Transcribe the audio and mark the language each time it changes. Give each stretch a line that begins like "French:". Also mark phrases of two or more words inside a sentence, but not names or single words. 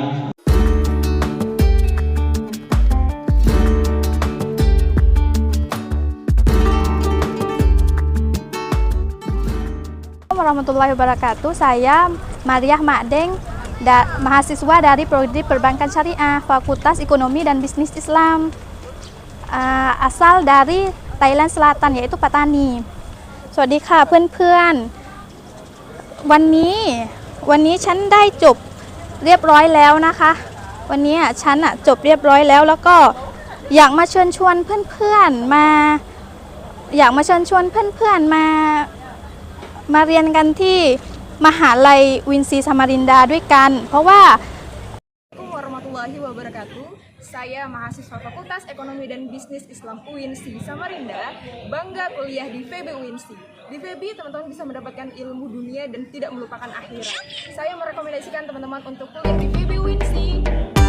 Arabic: ورحمة الله وبركاته.
Indonesian: Saya Mariah Makdeng, mahasiswa dari Prodi Perbankan Syariah, Fakultas Ekonomi dan Bisnis Islam, asal dari Thailand Selatan, yaitu Pattani.
Thai: สวัสดีค่ะเพื่อนๆวันนี้ฉันได้จบเรียบร้อยแล้วนะคะ วันนี้ฉันจบเรียบร้อยแล้วแล้วก็อยากมาเชิญชวนเพื่อนๆมาเรียนกันที่มหาลัยวินซีสมารินดาด้วยกันเพราะว่า
Arabic: السلام عليكم ورحمة الله وبركاته.
Indonesian: Saya mahasiswa Fakultas Ekonomi dan Bisnis Islam UINSI Samarinda, bangga kuliah di FEB UINSI. Di FEB teman-teman bisa mendapatkan ilmu dunia dan tidak melupakan akhirat. Saya merekomendasikan teman-teman untuk kuliah di FEB UINSI.